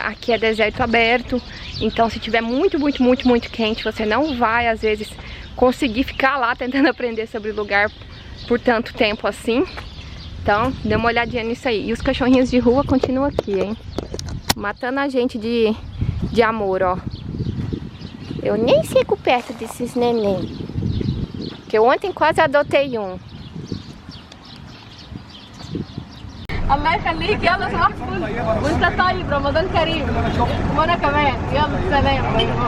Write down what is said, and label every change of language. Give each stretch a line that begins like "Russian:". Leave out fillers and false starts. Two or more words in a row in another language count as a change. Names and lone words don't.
Portuguese: Aqui é deserto aberto, então se tiver muito quente, você não vai às vezes conseguir ficar lá tentando aprender sobre o lugar por tanto tempo assim. Então dê uma olhadinha nisso aí. E os cachorrinhos de rua continuam aqui, hein, matando a gente de amor, ó. Eu nem fico perto desses neném, que eu ontem quase adotei um.
Arabic: الله يخليك يلا صباح الفل وانت طيب رمضان كريم وانا كمان يلا سلام باي